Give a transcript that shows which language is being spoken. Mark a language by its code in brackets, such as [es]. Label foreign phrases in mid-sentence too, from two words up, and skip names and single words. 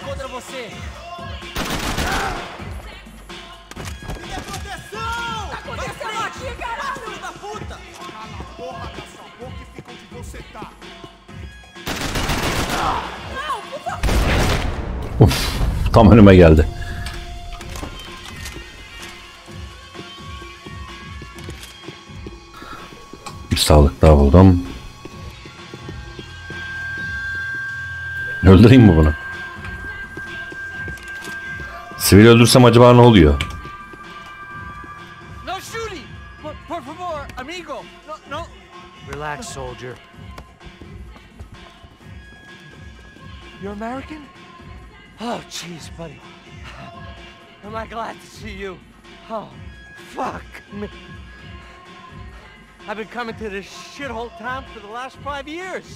[pt] você. Tá acontecendo aqui, caralho! Filho da puta! Cala a porra da sua boca e fica onde você tá. Não, por favor! [tr] Uf, tam önüme geldi. Bir sağlık daha buldum. Öldüreyim mi bunu? Sivil öldürsem acaba ne oluyor? [en] No shooting! [es] Por favor, amigo! No. [en] Relax, soldier. You're American? Oh, jeez, buddy. Am I glad to see you? Oh, fuck me. I've been coming to this shithole town for the last 5 years.